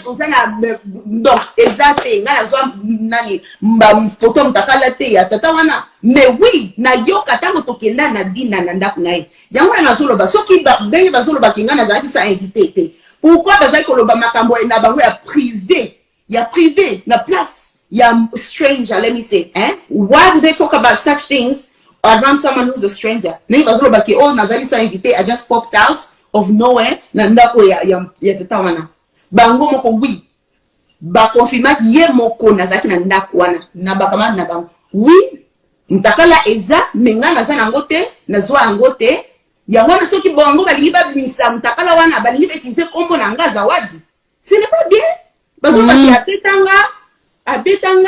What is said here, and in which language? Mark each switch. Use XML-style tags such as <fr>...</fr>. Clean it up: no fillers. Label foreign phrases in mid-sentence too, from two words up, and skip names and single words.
<ln>donc eza te nga nazwa nani foto mutakala te ya tata wana</ln> <fr>mais oui</fr> <ln>nayoka ntango tokenda na dina na ndako na ye yango wana nazoloba soki ndenge bazolobaki nga nazalaki sa invité te pourquoi bazali koloba makambo na bango ya privé na place ya stranger</ln> <en>let me say why do they talk about such things around someone who's a stranger?</en> <ln>Name bazolo baki all nazali sa invité</ln> <en>I just popped out of nowhere</en> <ln>na ndako ya tata wana bango moko oui ba confirma ye moko nazaki na ndako wana na bakama na bango oui mtakala eza menga naza nango te nazwa yango te ya wana soki bango balingi babimisa mtakala wana balingi betise kombo na nga zawadi</ln> <fr>ce n'est pas bien</fr> <ln>bazolo baki abetanga</ln>